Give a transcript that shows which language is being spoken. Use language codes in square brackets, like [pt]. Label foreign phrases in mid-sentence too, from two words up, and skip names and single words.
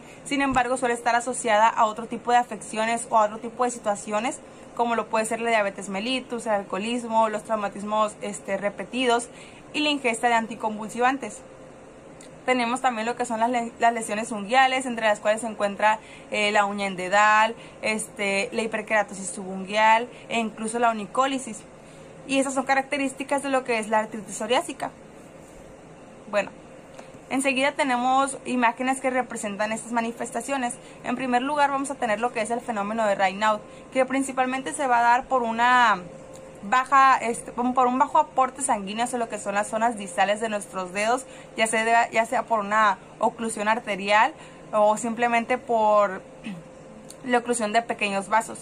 [es] Sin embargo, suele estar asociada a otro tipo de afecciones o a otro tipo de situaciones, como lo puede ser la diabetes mellitus, el alcoholismo, los traumatismos repetidos y la ingesta de anticonvulsivantes. Tenemos también lo que son las lesiones unguiales, entre las cuales se encuentra la uña endedal, la hiperkeratosis subunguial e incluso la onicólisis. Y esas son características de lo que es la artritis psoriásica. Bueno, enseguida tenemos imágenes que representan estas manifestaciones. En primer lugar vamos a tener lo que es el fenómeno de Raynaud, que principalmente se va a dar por un bajo aporte sanguíneo hacia lo que son las zonas distales de nuestros dedos, ya sea por una oclusión arterial o simplemente por la oclusión de pequeños vasos.